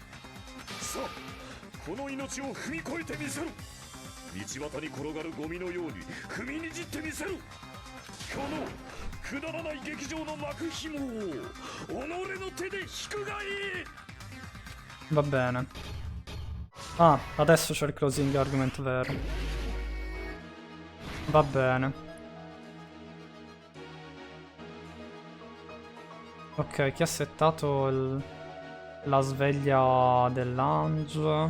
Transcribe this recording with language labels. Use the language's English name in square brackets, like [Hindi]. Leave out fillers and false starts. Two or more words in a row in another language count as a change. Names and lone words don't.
[Japanese] さあこの命を踏み越えてみせろ。道端に転がるゴミのように踏みにじってみせろ。このくだらない劇場の幕紐を己の手で引くがいい。 [Italian] Va bene. Ah, adesso c'è il [English] closing argument [Italian] vero. Va bene. Ok, chi ha settato la sveglia dell'Ange?